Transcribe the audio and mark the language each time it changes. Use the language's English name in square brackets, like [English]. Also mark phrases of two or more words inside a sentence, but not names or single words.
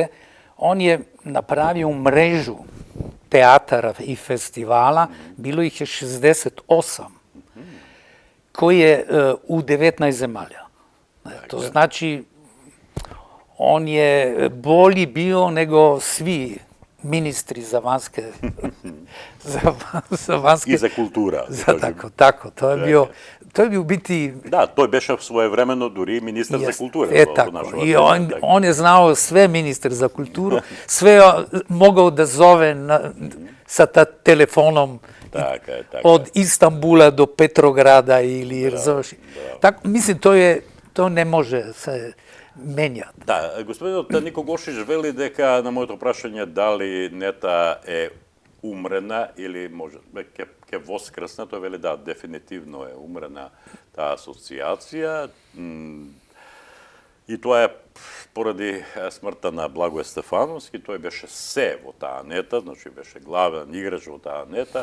[Serbian] On je napravio mrežu teatara i festivala, bilo ih je 68, koji je u 19 zemalja. To znači, on je bolji bio nego svi ministri za vanjske... I za kultura. Tako, to je bio biti... Da, [Macedonian] тој беше своевремено дури министар за култура. [Serbian] Tako, i on je znao sve ministre za kulturu, sve mogao da zove sa telefonom od Istanbula do Petrograda ili... Tako, mislim, to ne može se menjati. [Macedonian] Да, господинот Нико Гошич вели дека на моето прашање дали НЕТА е умрена или може ќе воскресне, тој вели да, дефинитивно е умрена таа асоциација. И тоа е поради смртта на Благое Стефановски, тој беше се во таа НЕТА, значи беше главен играч во таа НЕТА.